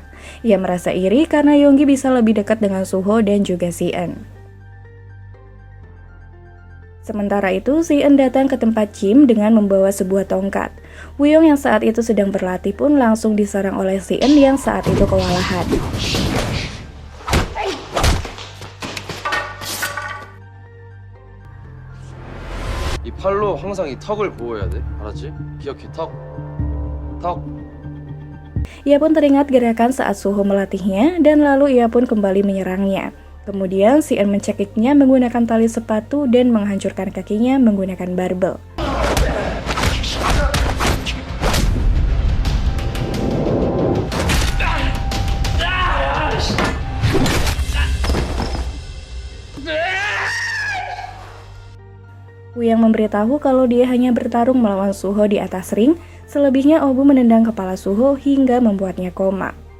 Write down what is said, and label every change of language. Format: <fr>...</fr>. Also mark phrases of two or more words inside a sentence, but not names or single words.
<id>Ia merasa iri karena Yonggi bisa lebih dekat dengan Suho dan juga Si-eun. Sementara itu, Si-eun datang ke tempat Jim dengan membawa sebuah tongkat. Woo-young yang saat itu sedang berlatih pun langsung diserang oleh Si-eun yang saat itu kewalahan.</id> <ko>이 팔로 항상 이 턱을 보호해야 돼. 알았지? 기억해. 턱. 턱.</ko> <id>Ia pun teringat gerakan saat Suho melatihnya dan lalu ia pun kembali menyerangnya. Kemudian Si-eun mencekiknya menggunakan tali sepatu dan menghancurkan kakinya menggunakan barbel. Woo-young memberitahu kalau dia hanya bertarung melawan Suho di atas ring, selebihnya Oh-bu menendang kepala Suho hingga membuatnya koma.</id>